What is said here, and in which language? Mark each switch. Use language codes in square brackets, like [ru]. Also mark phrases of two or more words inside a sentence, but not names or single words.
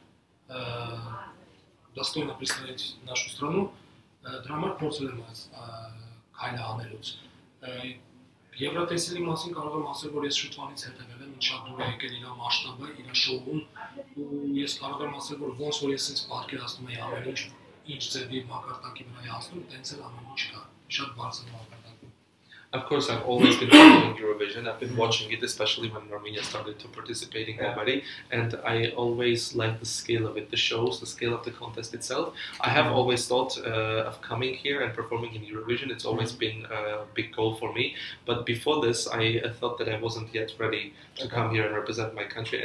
[ru] достойно представить нашу страну, [hy] դրա համար փորձել եմ այս քայլը անելուց։ Եվրատեսիլի մասին կարող եմ ասել, որ ես շուտվանից հետևել եմ, շատ դուր է եկել իր մասշտաբը, իր շոուն, ու ես կարող եմ ասել, որ ոնց որ ես ինձ պատկերացնում եի ամեն ինչ ձևի մակարդակի վրա է հասնում, տենց էլ ամեն ինչ կա, շատ բարձր մակարդակում։ [en] Of course, I've always been following Eurovision. I've been watching it, especially when Armenia started to participating already, and I always like the scale of it, the shows, the scale of the contest itself. I have always thought of coming here and performing in Eurovision. It's always been a big goal for me. But before this, I thought that I wasn't yet ready to come here and represent my country.